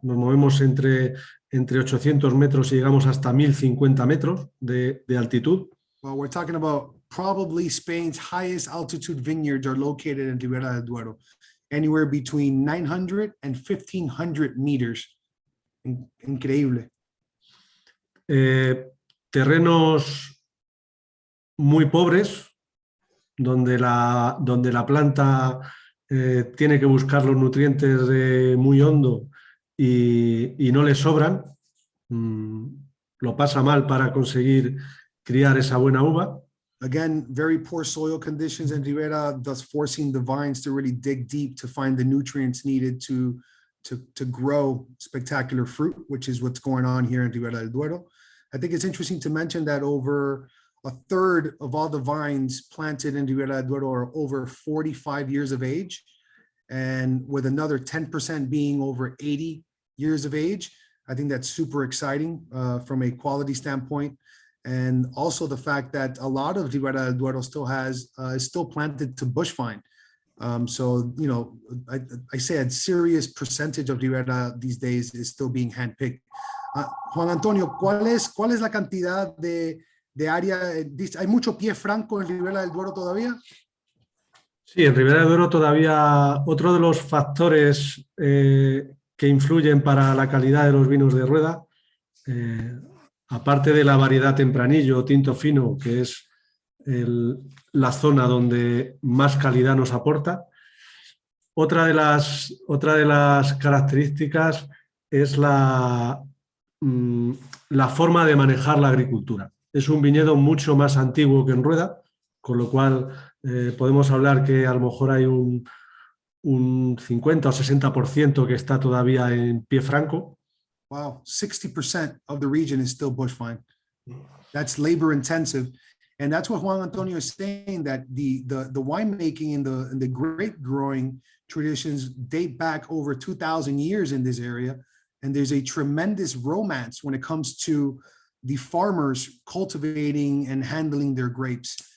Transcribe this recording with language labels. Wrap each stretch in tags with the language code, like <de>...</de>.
<es>Nos movemos entre 800 metros y llegamos hasta 1050 metros de altitud.</es> <en>Well, we're talking about probably Spain's highest altitude vineyards are located in Ribera del Duero, anywhere between 900 and 1500 meters.</en> <es>Increíble. Terrenos muy pobres, donde la planta tiene que buscar los nutrientes muy hondo y no le sobran. Lo pasa mal para conseguir criar esa buena uva.</es> <en>Again, very poor soil conditions in Ribera, thus forcing the vines to really dig deep to find the nutrients needed to grow spectacular fruit, which is what's going on here in Ribera del Duero. I think it's interesting to mention that over a third of all the vines planted in Ribera del Duero are over 45 years of age, and with another 10% being over 80 years of age. I think that's super exciting from a quality standpoint. And also the fact that a lot of Ribera del Duero is still planted to bush vine. So, I say a serious percentage of Ribera these days is still being handpicked.</en> <es>Juan Antonio, ¿cuál es la cantidad de área? ¿Hay mucho pie franco en Ribera del Duero todavía? Sí, en Ribera de Duero todavía otro de los factores que influyen para la calidad de los vinos de Rueda, aparte de la variedad tempranillo o tinto fino, que es la zona donde más calidad nos aporta, otra de las características es la forma de manejar la agricultura. Es un viñedo mucho más antiguo que en Rueda, con lo cual podemos hablar que a lo mejor hay un 50 o 60% que está todavía en pie franco.</es> <en>Wow, 60% of the region is still bush vine. That's labor intensive. And that's what Juan Antonio is saying, that the winemaking and the grape growing traditions date back over 2,000 years in this area. And there's a tremendous romance when it comes to the farmers cultivating and handling their grapes.</en>